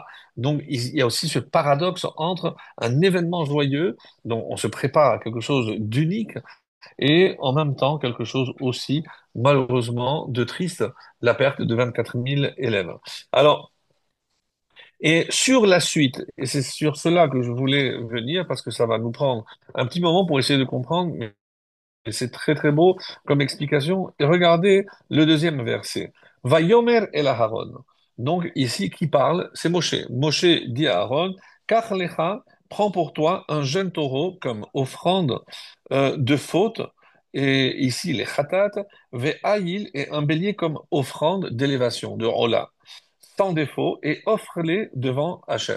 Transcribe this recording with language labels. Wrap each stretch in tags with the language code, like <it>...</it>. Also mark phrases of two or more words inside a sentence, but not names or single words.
<fr>Donc, il y a aussi ce paradoxe entre un événement joyeux, dont on se prépare à quelque chose d'unique, et en même temps quelque chose aussi, malheureusement, de triste, la perte de 24 000 élèves. Alors, et sur la suite, et c'est sur cela que je voulais venir, parce que ça va nous prendre un petit moment pour essayer de comprendre, mais c'est très très beau comme explication. Et regardez le deuxième verset.</fr> <he>ויאמר אל אהרן.</he> <fr>Donc ici, qui parle? C'est Moshe. Moshe dit à Aaron,</fr> <he>קח לך,</he> <fr>prends pour toi un jeune taureau comme offrande de faute. Et ici, les khatat, ve'ayil, et un bélier comme offrande d'élévation, de hola, sans défaut, et offre-les devant Hachem.</fr>